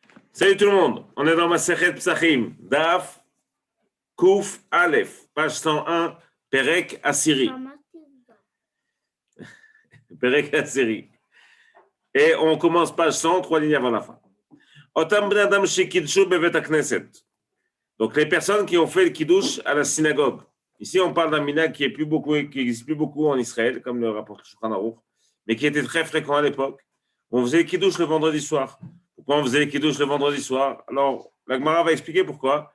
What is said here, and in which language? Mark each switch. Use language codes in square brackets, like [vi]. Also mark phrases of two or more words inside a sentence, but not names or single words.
[fr] Salut tout le monde, on est dans ma Masechet Psachim, [he] דף קוף אלף, [fr] page 101, [he] פרק עשירי. פרק עשירי. [fr] Et on commence page 100, 3 lignes avant la fin. [he] אותם בני אדם שקידשו בבית הכנסת. [fr] Donc les personnes qui ont fait le kiddush à la synagogue. Ici on parle d'un minag qui n'existe plus beaucoup en Israël, comme le rapporte Shulchan Aruch, mais qui était très fréquent à l'époque. On faisait le kiddush le vendredi soir. Pourquoi on faisait le kiddush le vendredi soir? Alors, la Gemara va expliquer pourquoi.